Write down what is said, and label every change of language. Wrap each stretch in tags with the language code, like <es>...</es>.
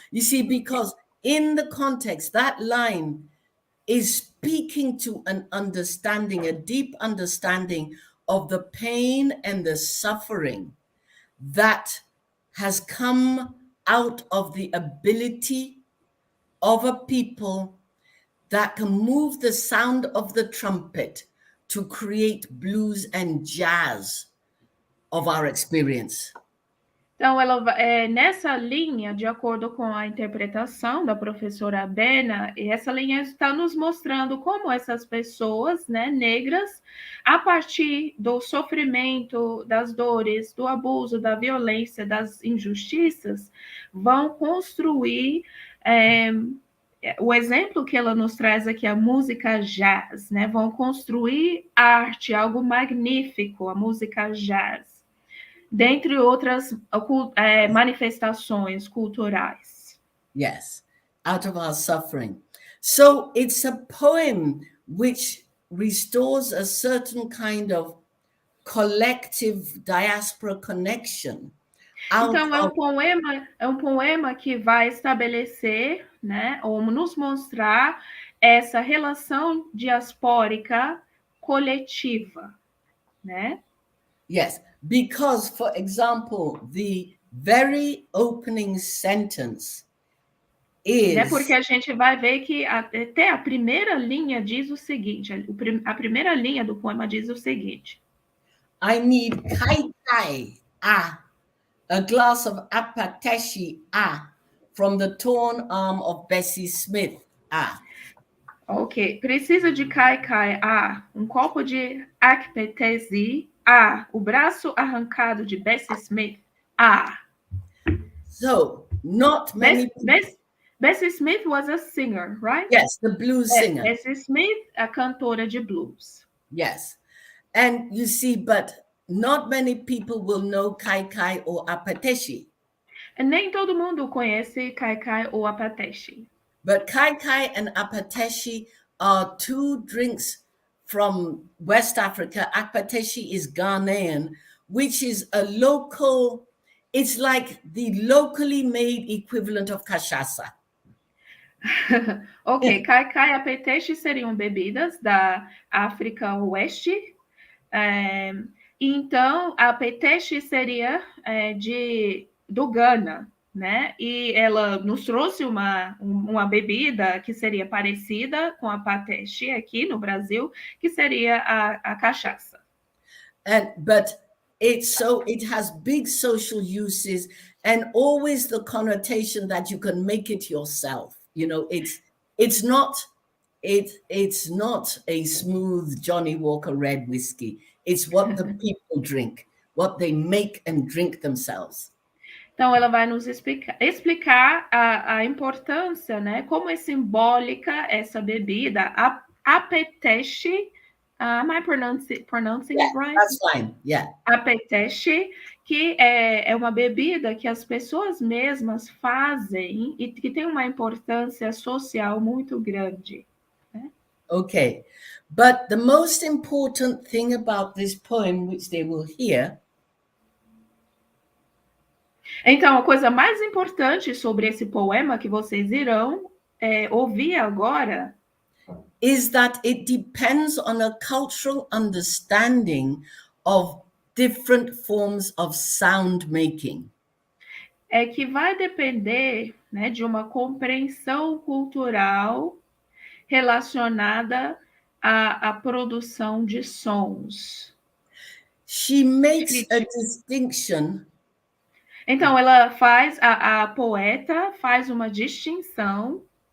<en>You see, because in the context, that line is speaking to an understanding, a deep understanding of the pain and the suffering that has come out of the ability of a people that can move the sound of the trumpet to create blues and jazz of our experience.</en> <pt>Então, nessa linha, de acordo com a interpretação da professora Abena, essa linha está nos mostrando como essas pessoas, né, negras, a partir do sofrimento, das dores, do abuso, da violência, das injustiças, vão construir o exemplo que ela nos traz aqui, a música jazz, né? Vão construir arte, algo magnífico, a música jazz, dentre outras manifestações culturais.</pt> <en>Yes, out of our suffering. So it's a poem which restores a certain kind of collective diaspora connection out</en> <pt>Então</pt> <en>of</en> <pt>é um poema que vai estabelecer, né, ou nos mostrar essa relação diaspórica coletiva, né?</pt> <en>yes, because for example, the very opening sentence</en> <pt>Né? Porque</pt> <en>is</en> <pt>a gente vai ver que até a primeira linha diz o seguinte: a primeira linha do poema diz o seguinte:</pt> <en>I need kai kai a glass of apateshi from the torn arm of Bessie Smith</en> <pt>ok, precisa de Kai Kai um copo de Akpetezi o braço arrancado de Bessie Smith</pt> <en>So not many people, Bessie Smith was a singer, right? yes, the blues singer,</en> <pt>Bessie Smith, a cantora de blues.</pt> <en>yes. And you see, but not many people will know kai kai or apateshi.</en> <pt>Nem todo mundo conhece Kai Kai ou Apateshi.</pt> <en>But kai kai and apateshi are two drinks from West Africa. Apateshi is Ghanaian, which is a local, it's like the locally made equivalent of cachaça.</en> <pt>Ok, Kai Kai e Apateshi seriam bebidas da África Oeste. Então, a Apateshi seria do Ghana, né? E ela nos trouxe uma bebida que seria parecida com a Apateshi aqui no Brasil, que seria a cachaça.</pt> <en>But it has big social uses and always the connotation that you can make it yourself. You know, it's not a smooth Johnny Walker red whiskey. It's what the people drink, what they make and drink themselves.</en> <pt>Então, ela vai nos explicar a importância, né? Como é simbólica essa bebida, a Apeteche.</pt> <en>Am I pronouncing it right? That's fine, yeah.</en> <pt>Apeteche, que é uma bebida que as pessoas mesmas fazem e que tem uma importância social muito grande. Né?</pt> <en>Okay, but the most important thing about this poem, which they will hear,</en> <pt>então, a coisa mais importante sobre esse poema que vocês irão ouvir agora</pt> <en>is that it depends on a cultural understanding of different forms of sound making.</en> <pt>É que vai depender, né, de uma compreensão cultural relacionada à produção de sons.</pt> <en>She makes a distinction.</en> <pt>Então, ela faz, a poeta faz uma distinção</pt>